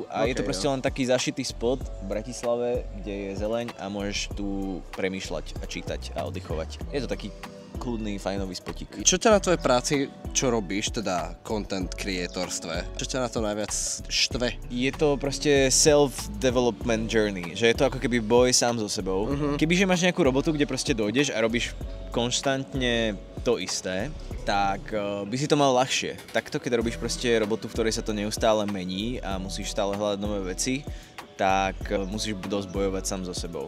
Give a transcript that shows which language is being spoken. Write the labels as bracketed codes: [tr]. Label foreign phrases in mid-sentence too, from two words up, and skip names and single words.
[sk] A je to proste len taký zašitý spot v Bratislave, kde je zeleň a môžeš tu premýšľať a čítať a oddychovať. Je to taký kľudný, fajnový spotík. Čo ťa na tvojej práci, čo robíš, teda content creatorstve? Čo ťa na to najviac štve? Je to proste [en] self-development journey, [sk] že je to ako keby boj sám so sebou. Kebyže máš nejakú robotu, kde proste dojdeš a robíš konštantne to isté, tak by si to mal ľahšie. Takto, keď robíš proste robotu, v ktorej sa to neustále mení a musíš stále hľadať nové veci, tak musíš dosť bojovať sám so sebou.